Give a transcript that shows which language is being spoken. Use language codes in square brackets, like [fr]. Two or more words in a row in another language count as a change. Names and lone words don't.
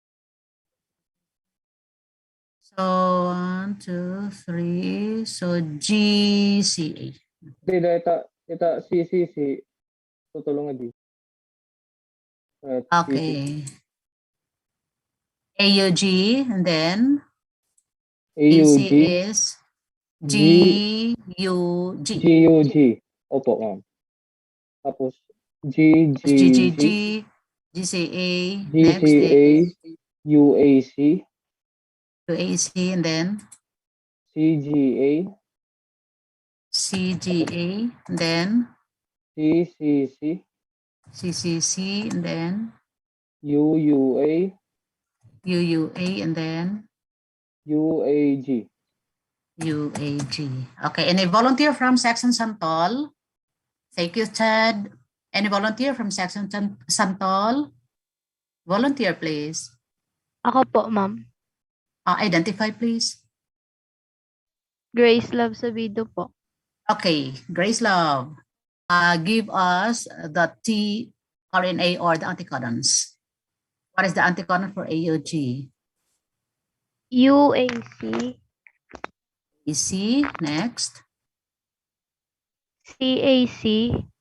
[en] So 1, 2, 3. So GCA. [tl] Ita CCC. Tutulungan di. [en] Okay. AUG, and then AUG. AC is GUG. [tl] GUG. Opo, ma'am. Tapos GGG, [en] GCA, next GCA, is UAC, UAC, and then CGA, and then CCC, and then UUA, and then UAG. Okay, any volunteer from Section Santol? Thank you, Ted. Any volunteer from Section Santol? Volunteer, please. [tl] Ako po, ma'am. [en] Identify, please. [tl] Grace Love Sabido po. [en] Okay, Grace Love. Give us the tRNA or the anticodons. What is the anticodon for AUG? UAC. EC, next. CAC.